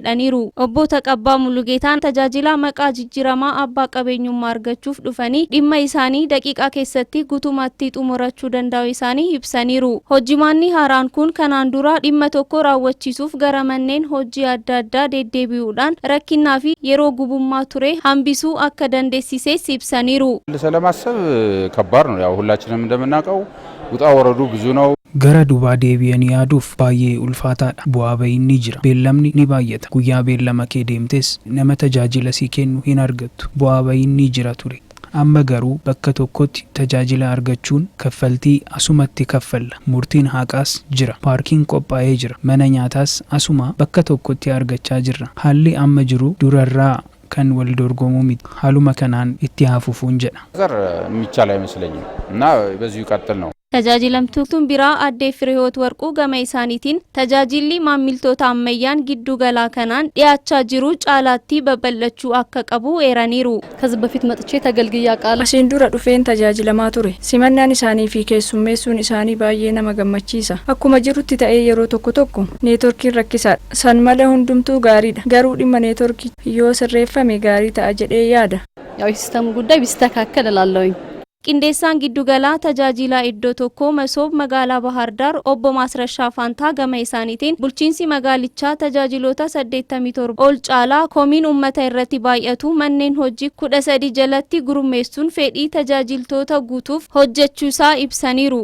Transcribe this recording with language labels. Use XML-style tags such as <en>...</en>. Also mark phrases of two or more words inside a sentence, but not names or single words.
<om>Obbo Taqabbaa Mulugeetaan tajaajila maqaa jijjiiramaa abbaa qabeenyummaa argachuuf dhufanii dhimma isaanii daqiiqaa keessatti guutumatti xumurachuu danda'u isaanii ibsaniiru. Hojimaanni haaraan kun kanaan dura dhimma tokko raawwachiisuuf gara manneen hojii adda addaa deddeebi'uudhaan rakkinaa fi yeroo gubummaa ture hambisuu akka dandeessises ibsaniiru.</om> <am>ለማሰብ ከባድ ነው ያው ሁላችንም እንደምናውቀው ውጣ ወረዱ ብዙ ነው</am> <om>gara dubaa deebi'anii yaaduuf baay'ee ulfaataadha. Bu'aa bahiin ni jira. Beellamni ni baay'ata. Guyyaa beellama kee deemtes nama tajaajila si kennu hin argattu. Bu'aa bahiin ni jira ture. Amma garuu bakka tokkotti tajaajila argachuun kaffaltii asumatti kaffalla. Murtiin haqaas jira. Paarkiin qophaa'ee jira. Mana nyaataas asuma bakka tokkotti argachaa jirra. Haalli amma jiru durarraa kan wal dorgomuu miti. Haaluma kanaan itti hafuufuun jedha.</om> <am>ዘር የሚቻል አይመስለኝም እና በዚሁ ይቀጥል ነው።</am> <om>Tajaajilamtuun biraa addee Fireewoot Warquu gama isaaniitiin tajaajilli maamiltoota ammayyaan giddugalaa kanaan dhiyaachaa jiru caalaatti babal'achuu akka qabu eeraniiru.</om> <am>ከዚህ በፊት መጥቼ ተገልግያ</am> <om>Kan asiin dura dhufeen tajaajilamaa ture simannaan isaanii fi keessummeessuun isaanii baay'ee nama gammachiisa. Akkuma jirutti ta'ee yeroo tokko tokko neetworkiin rakkisaadha. San malee hundumtuu gaariidha. Garuu dhimma neetworkii yoo sirreeffame gaarii ta'a jedhee yaada.</om> <am>ያው ሲስተም ጉዳይ ቢስተካከል እላለሁኝ።</am> <om>Qindeessaan giddugalaa tajaajila iddoo tokkoo Masoob magaalaa Bahar Dar obbo Maasrashaa Faantaa gama isaaniitiin bulchiinsi magaalichaa tajaajiloota 87 ol caalaa komiin uummata irratti baay'atu manneen hojii 13 jalatti gurmeessuun fedhii tajaajiltoota guutuuf hojjechuusaa ibsaniiru.</om>